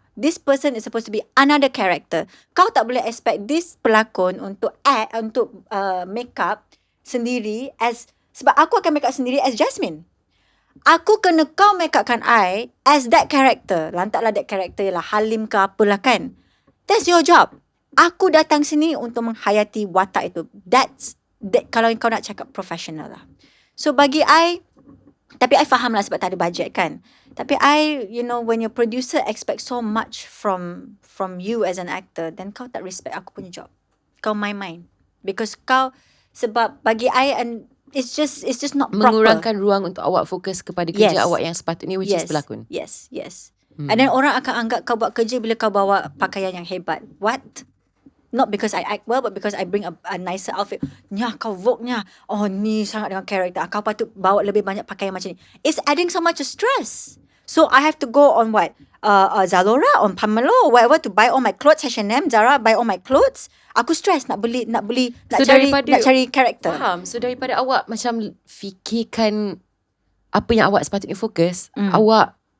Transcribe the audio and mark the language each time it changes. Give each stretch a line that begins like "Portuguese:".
English: This person is supposed to be another character.
Malay: Kau tak boleh expect
English: this
Malay: pelakon untuk make up sendiri sebab aku akan make up sendiri
English: as Jasmine.
Malay: Aku kena kau make upkan I
English: as that character.
Malay: Lantaklah that character lah Halim ke apalah kan.
English: That's your job.
Malay: Aku datang sini untuk menghayati watak itu. That kalau kau nak cakap professional lah.
English: So
Malay: bagi I, tapi I faham lah sebab tak ada budget kan.
English: Tapi you know, when your producer expect so much from you as an actor, then
Malay: kau tak respect aku punya job. Kau main-main.
English: Because sebab bagi I, and it's just not proper.
Malay: Mengurangkan ruang untuk awak fokus kepada kerja awak yang sepatutnya,
English: which is
Malay: pelakon.
English: Yes. And then
Malay: orang akan anggap kau buat kerja bila kau bawa pakaian yang hebat.
English: What? Not because I act well, but because I bring a nicer outfit.
Malay: Nya, kau Vogue nya. Oh, ni sangat dengan karakter. Kau patut bawa lebih banyak pakaian macam ni.
English: It's adding so much stress. So I have to go on what? Zalora, on Pamela, or whatever to buy all my clothes. H&M, Zara, buy all my clothes.
Malay: Aku stress nak cari karakter. Faham. So daripada awak macam fikirkan apa yang awak sepatutnya fokus, awak